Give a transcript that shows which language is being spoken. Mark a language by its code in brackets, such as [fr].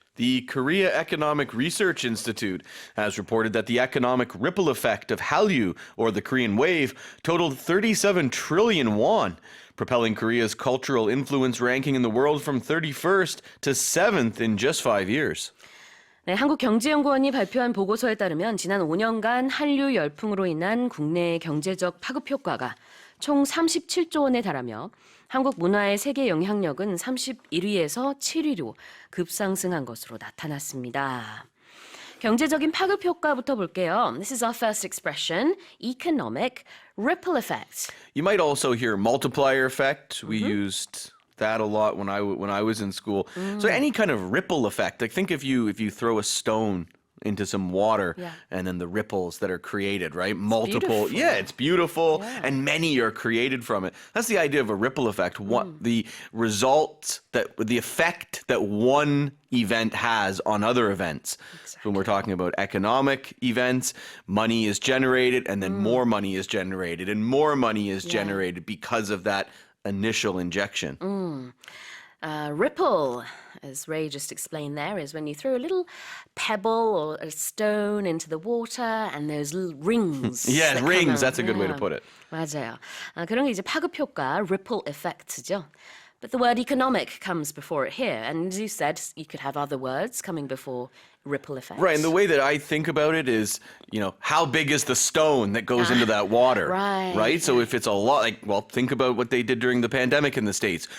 [en] The Korea Economic Research Institute has reported that the economic ripple effect of Hallyu, or the Korean wave, totaled 37 trillion won, propelling Korea's cultural influence ranking in the world from 31st to 7th in just 5 years. [ko] 네, 한국경제연구원이 발표한 보고서에 따르면 지난 5년간 한류 열풍으로 인한 국내의 경제적 파급 효과가 총 37조 원에 달하며 한국 문화의 세계 영향력은 31위에서 7위로 급상승한 것으로 나타났습니다. 경제적인 파급 효과부터 볼게요. [en] This is our first expression, economic ripple effect. You might also hear multiplier effect. We used that a lot when I was in school. So any kind of ripple effect. Like think if you throw a stone into some water and then the ripples that are created, right? Multiple. beautiful. Yeah, it's beautiful and many are created from it. That's the idea of a ripple effect. What the effect that one event has on other events. When we're talking about economic events, money is generated and then more money is generated and more money is generated because of that initial injection. Ripple, as Ray just explained there, is when you throw a little pebble or a stone into the water and those little rings. Yeah, that come rings. out. That's a good way to put it. [ko] 맞아요. 그런 게 이제 파급 효과, ripple effect's,죠. [en] But the word economic comes before it here. And as you said, you could have other words coming before ripple effect. Right, and the way that I think about it is, how big is the stone that goes into that water? Right. So if it's a lot, think about what they did during the pandemic in the States.